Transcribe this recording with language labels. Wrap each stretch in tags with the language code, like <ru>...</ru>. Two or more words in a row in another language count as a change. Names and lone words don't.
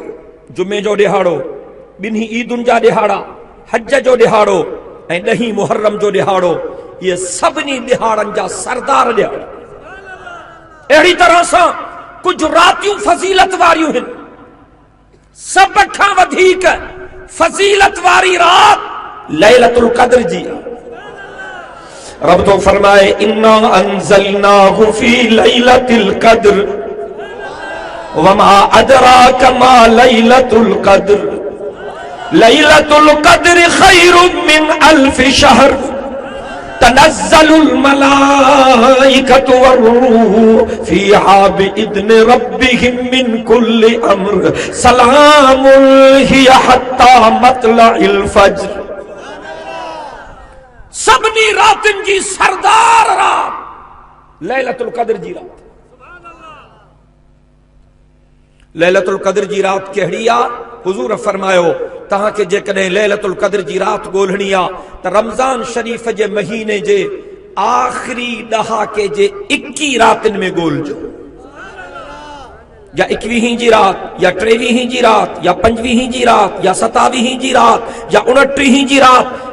<sd>जुमे जो ॾिहाड़ो, ॿिन्ही ईदुनि जा ॾिहाड़ा, हज जो ॾिहाड़ो ऐं 10 मुहर्रम जो ॾिहाड़ो, ये सभिनी ॾिहाड़नि जा सरदार ॾिहाड़ा। अहिड़ी तरह सां कुछ रातियूं फज़ीलत वारियूं आहिनि। सब खां वधीक फज़ीलत वारी रात लैलतुल क़द्र जी। रब तो फरमाए</sd> <ar>إنا أنزلناه في ليلة القدر وما أدراك ما ليلة القدر ليلة القدر خير من ألف شهر تنزل الملائكة والروح فيها بإذن ربهم من كل أمر سلام هي حتى مطلع الفجر.</ar> <sd>सबनी रातिन जी सरदार रात लैलतुल क़द्र जी रात। लैलतुल क़द्र जी रात कहिड़ी आहे? हुजूर फरमायो तहां के जेकॾहिं लैलतुल क़द्र जी रात ॻोल्हणी आहे त रमज़ान शरीफ़ जे महीने जे आख़िरी ॾहाके जे 21 रातिनि में ॻोल्हजो, या 21 जी रात, या 23 जी रात, या 25 जी रात, या 27 जी रात, या 29 जी रात।</sd>